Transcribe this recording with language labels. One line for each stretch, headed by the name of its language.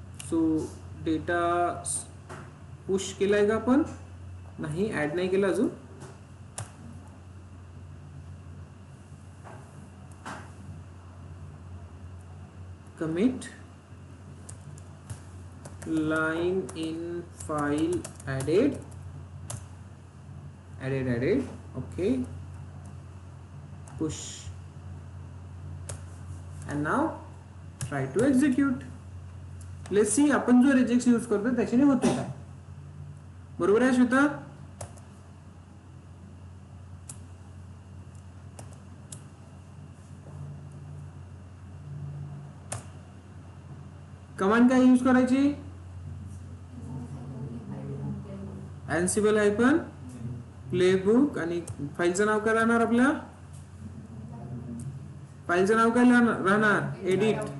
Marathi: So data push केलाय का आपण, नाही ऍड नाही केला अजून.
English: Commit line in file added. Okay, push and now try to execute. Let's see
Marathi: आपण जो रेजेक्स यूज करतो त्याच्याने होते काय. बरोबर आहे श्वेता. कमांड काय यूज करायची, एन्सिबल हायफन प्लेबुक आणि फाईलचं नाव काय राहणार, आपल्या फाईलचं नाव काय राहणार, एडिट.